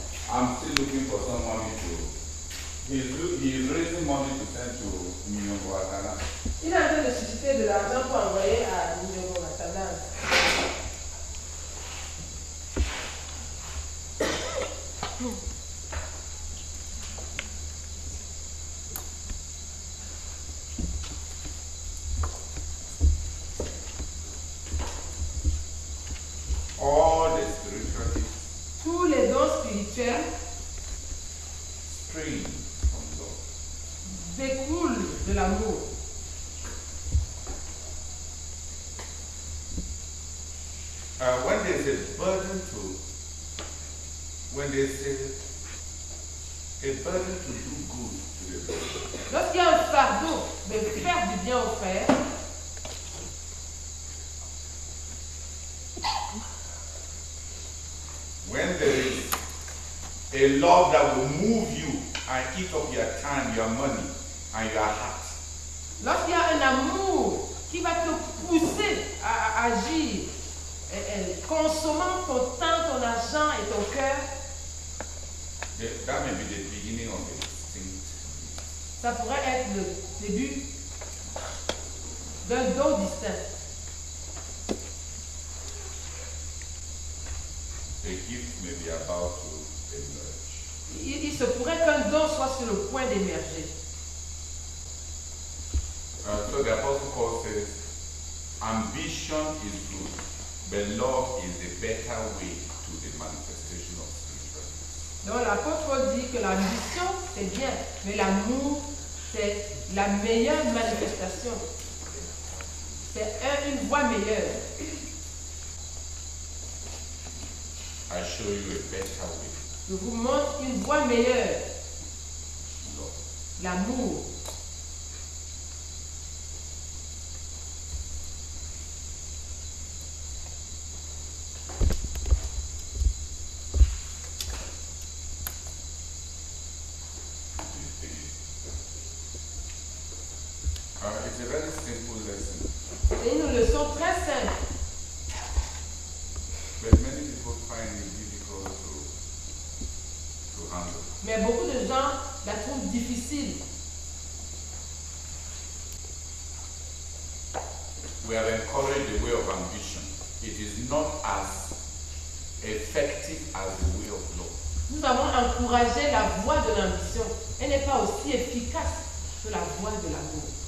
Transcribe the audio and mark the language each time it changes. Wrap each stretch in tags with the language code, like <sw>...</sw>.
<en>I'm still looking for some money to. He's raising money to send to Nyongwatana.</en> <fr>il est en train de susciter de l'argent pour envoyer à Nyongo Matana.</fr> <en>All the spiritual gifts</en> <fr>Tous les dons spirituels</fr> <en>spring from God.</en> <fr>découlent de l'amour.</fr> <en>When there's a burden to, when there's a burden to do good to the brother,</en> <fr>Lorsqu'il y a un fardeau de faire du bien au frère,</fr> <en>when there is a love that will move you and eat up your time, your money, and your heart,</en> <fr>lorsqu'il y a un amour qui va te pousser à agir, consommant ton temps, ton argent et ton cœur,</fr> <en>that may be the beginning of a distinct.</en> <fr>ça pourrait être le début d'un don distinct.</fr> <en>A gift may be about to emerge.</en> <fr>Il se pourrait qu'un don soit sur le point d'émerger.</fr> <en>So the Apostle Paul says, ambition is good, but love is the better way to the manifestation of spirituality.</en> <fr>Donc l'apôtre Paul dit que l'ambition c'est bien, mais l'amour c'est la meilleure manifestation. C'est une voie meilleure.</fr> <en>I show you a better way.</en> <fr>Je vous montre une voie meilleure.</fr> <en>Love.</en> <fr>L'amour.</fr> <en>It's a very simple lesson,</en> <fr>C'est une leçon très simple.</fr> <en>but many people find it difficult to handle.</en> <fr>Mais beaucoup de gens la trouvent difficile.</fr> <en>We have encouraged the way of ambition. It is not as effective as the way of love.</en> <fr>Nous avons encouragé la voie de l'ambition. Elle n'est pas aussi efficace que la voie de l'amour.</fr>